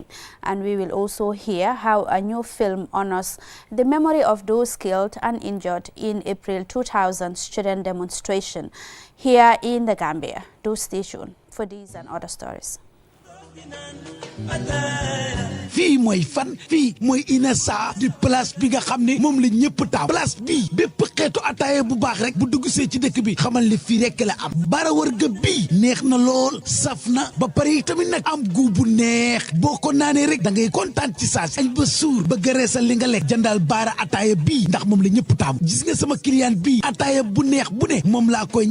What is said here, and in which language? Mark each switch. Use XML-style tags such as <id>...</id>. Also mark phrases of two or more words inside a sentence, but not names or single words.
<en>And we will also hear how a new film honors the memory of those killed and injured in April 2000 student demonstration here in the Gambia. Do stay tuned for these and other stories.</en> <wo>fii mooy fan fii mooy Inessa di place bi nga xam ne moom la ñëpp taam place bii bépp xeetu ataaya bu baax rek bu dugg see ci dëkk bi xamal ne fii rek la am bara warga bii neex na lool saf na ba pare tamit nag am gu bu neex boo ko naanee rek da ngay kontaan ci saasi añ ba suur ba gëreesal li nga lekk jëndal baara ataaya bii ndax moom la ñëpp taam gis nga sama client bii ataaya bu neex bu ne moom laa koy</wo>